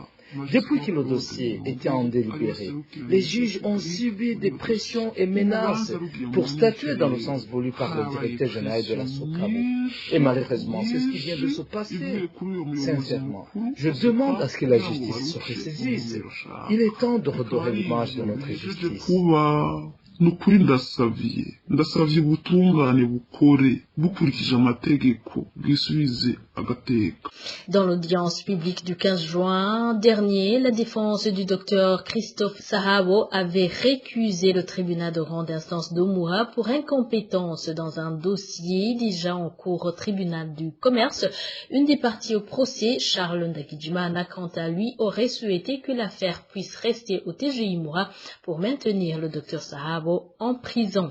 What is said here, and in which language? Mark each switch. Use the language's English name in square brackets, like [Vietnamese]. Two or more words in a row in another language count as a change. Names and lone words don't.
[French] Depuis que le dossier était en délibéré, les juges ont subi des pressions et menaces pour statuer dans le sens voulu par le directeur général de la Sokabo. Et malheureusement, c'est ce qui vient de se passer. Sincèrement, je demande à ce que la justice se ressaisisse. Il est temps de redorer l'image de notre justice. [Rundi] Nukuri ndasavye ubutungane bukore bukurikije amategeko bwisubize agateka. [French] Dans l'audience publique du 15 juin dernier, la défense du docteur Christophe Sahabo avait récusé le tribunal de grande instance d'Omoura pour incompétence dans un dossier déjà en cours au tribunal du commerce. Une des parties au procès, Charles Ndakijimana, quant à lui, aurait souhaité que l'affaire puisse rester au TGI Moura pour maintenir le docteur Sahabo en prison.